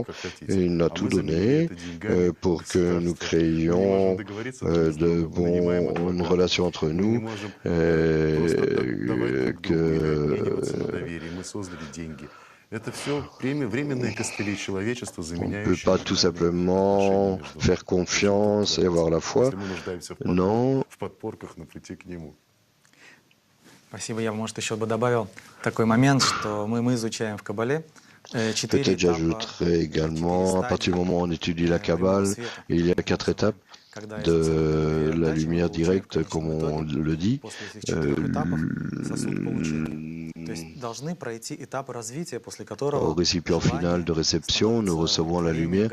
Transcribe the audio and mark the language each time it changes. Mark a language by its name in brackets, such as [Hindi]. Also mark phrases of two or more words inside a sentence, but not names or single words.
[French] Il nous a tout donné pour que nous créions de bonnes relations entre nous, on ne peut pas tout simplement faire confiance et avoir la foi. Non. [Russian] Спасибо. Я, может, еще бы добавил такой момент, что мы изучаем в Кабале. [French] Peut-être j'ajouterai également, à partir du moment où on étudie la Kabbale, il y a 4 étapes de la lumière directe, comme on le dit. Au récipient final de réception, nous recevons la lumière.